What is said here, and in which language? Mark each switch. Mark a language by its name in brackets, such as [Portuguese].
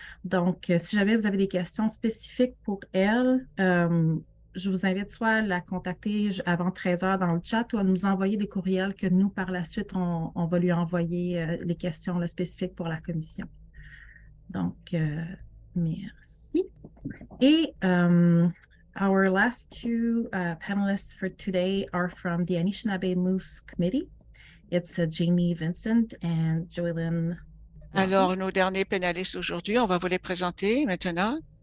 [French] Donc, si jamais vous avez des questions spécifiques pour elle, je vous invite soit à la contacter avant 13 heures dans le chat ou à nous envoyer des courriels que nous, par la suite, on va lui envoyer les questions là, spécifiques pour la commission. Donc, merci. Et [English] our last two panelists for today are from the Anishinaabe Moose Committee. It's Jamie Vincent and Joylyn. [French] Alors, nos derniers panélistes aujourd'hui, on va vous les présenter maintenant.